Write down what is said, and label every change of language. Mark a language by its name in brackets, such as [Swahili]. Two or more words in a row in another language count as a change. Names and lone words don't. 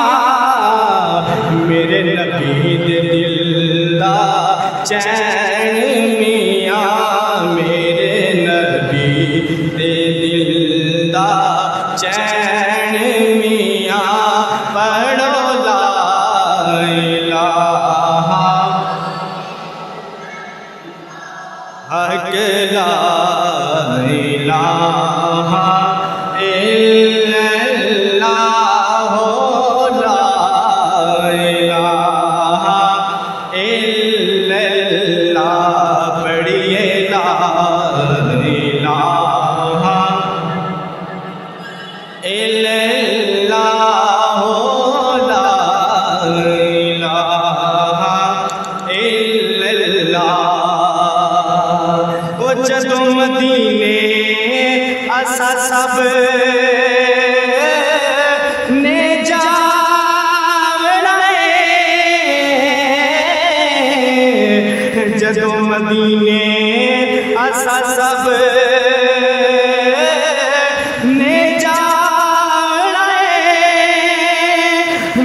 [Punjabi] میرے نبی دے دل دا چین میاں، میرے نبی دے دل دا چین میاں. [Arabic] پڑھو لا إله حق لا إله إلا الله لا إله इल्लल्लाह ला इलाहा إلا الله پڑھیے لا إله إلا الله لا إله إلا الله. [Punjabi] او جدوں مدینے اساں سب نے جاوناں ہے، جدوں مدینے اساں سب نے جاوناں ہے.